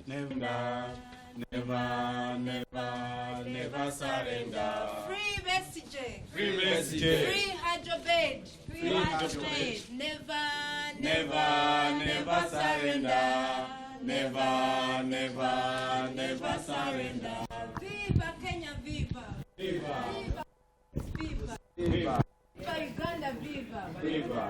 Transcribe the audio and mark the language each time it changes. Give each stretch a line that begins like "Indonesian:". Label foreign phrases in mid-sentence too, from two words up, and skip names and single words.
English: Never, never, never, never surrender. Free Besije. Free Besije. Free Haj Obed. Free Haj Obed. Never, Never, never surrender. Never, never, never surrender. Viva Kenya, viva. Viva. Viva. Viva. Viva Uganda, viva. Viva.